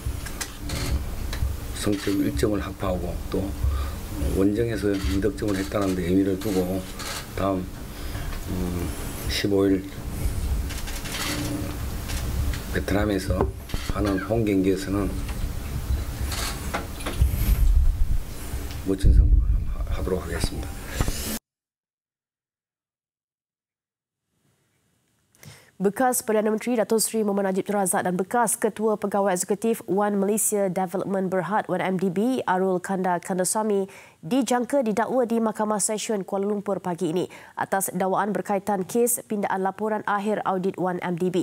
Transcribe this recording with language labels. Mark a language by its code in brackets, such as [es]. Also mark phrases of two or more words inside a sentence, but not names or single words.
[ko] 성점 1점을 확보하고 또 원정에서 2득점을 했다는 데 의미를 두고 다음 15일 베트남에서 하는 홈 경기에서는 멋진 성공을 하도록 하겠습니다. [ms] Bekas Perdana Menteri Datuk Seri Mohamed Najib Razak dan bekas Ketua Pegawai Eksekutif One Malaysia Development Berhad (1MDB) Arukanda Kandasamy dijangka didakwa di Mahkamah Session Kuala Lumpur pagi ini atas dakwaan berkaitan kes pindaan laporan akhir audit 1MDB.